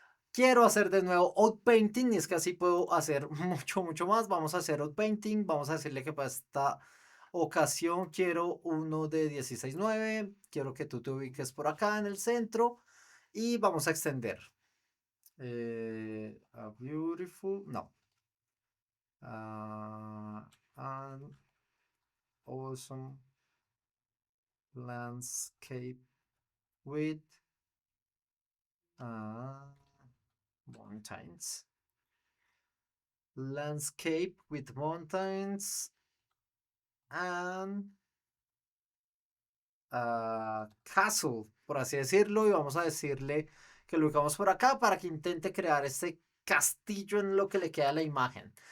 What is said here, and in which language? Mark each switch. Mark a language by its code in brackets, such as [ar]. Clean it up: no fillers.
[es] Quiero hacer de nuevo outpainting y es que así puedo hacer mucho, mucho más. Vamos a hacer outpainting, vamos a decirle que para esta ocasión quiero uno de 16:9. Quiero que tú te ubiques por acá en el centro y vamos a extender. [en] A beautiful, no. An awesome landscape with uh, mountains. Landscape with mountains and castle, [es] por así decirlo, y vamos a decirle que lo ubicamos por acá para que intente crear este castillo en lo que le queda a la imagen.